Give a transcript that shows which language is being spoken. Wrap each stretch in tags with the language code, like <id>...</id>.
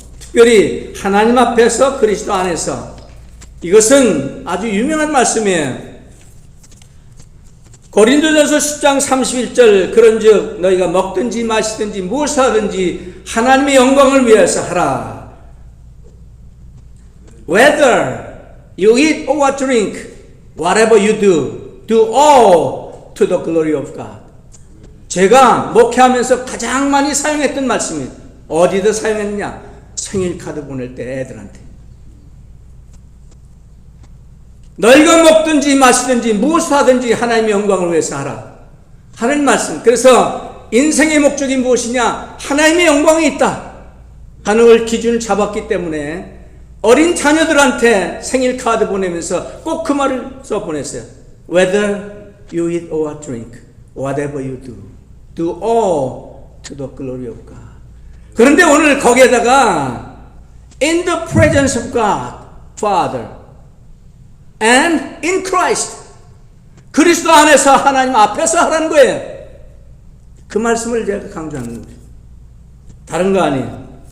<ko>특별히 하나님 앞에서 그리스도 안에서 이것은 아주 유명한 말씀이에요. 고린도전서 10장 31절 그런즉 너희가 먹든지 마시든지 무엇을 하든지 하나님의 영광을 위해서 하라.</ko> <en>Whether you eat or drink, whatever you do, do all to the glory of God.</en> <ko>제가 목회하면서 가장 많이 사용했던 말씀이에요. 어디다 사용했느냐? 생일 카드 보낼 때 애들한테. 너희가 먹든지 마시든지 무엇을 하든지 하나님의 영광을 위해서 하라. 하는 말씀. 그래서 인생의 목적이 무엇이냐? 하나님의 영광이 있다 하는 걸 기준을 잡았기 때문에 어린 자녀들한테 생일 카드 보내면서 꼭 그 말을 써 보냈어요.</ko> <en>Whether you eat or drink, whatever you do, do all to the glory of God.</en> <ko>그런데 오늘 거기에다가</ko> <en>in the presence of God, Father and in Christ.</en> <ko>그리스도 안에서 하나님 앞에서 하라는 거예요. 그 말씀을 제가 강조하는 거예요. 다른 거 아니에요.</ko>